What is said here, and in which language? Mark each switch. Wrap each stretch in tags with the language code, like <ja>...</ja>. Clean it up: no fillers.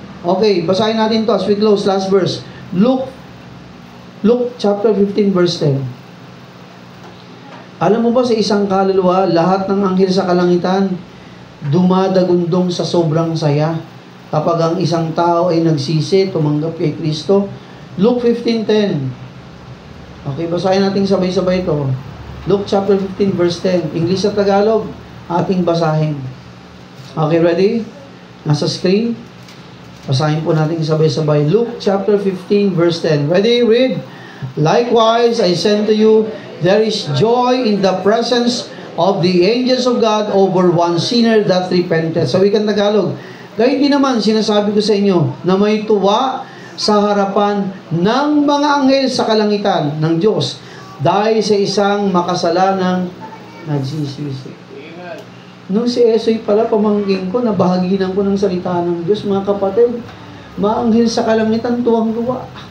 <tl>Okay, basahin natin to</tl> <en>as we close, last verse.</en> <tl>Luke chapter 15 verse 10. Alam mo ba sa isang kaluluwa, lahat ng anghel sa kalangitan dumadagundong sa sobrang saya kapag ang isang tao ay nagsisi, tumanggap kay Kristo. Luke 15:10. Okay, basahin natin sabay-sabay ito. Luke chapter 15 verse 10. English at Tagalog, ating basahin. Okay, ready? Nasa screen. Basahin po natin sabay-sabay. Luke chapter 15 verse 10.</tl> <en>Ready? Read. Likewise, I send to you, there is joy in the presence of the angels of God over one sinner that repented.</en> <tl>So we can Tagalog. Gayun din naman, sinasabi ko sa inyo, na may tuwa sa harapan ng mga anghel sa kalangitan ng Diyos dahil sa isang makasalanang nagsisisi. Nung si Esoy pala, pamangkin ko, nabahaginan ko ng salita ng Diyos, mga kapatid, maanghel sa kalangitan, tuwang-tuwa.</tl>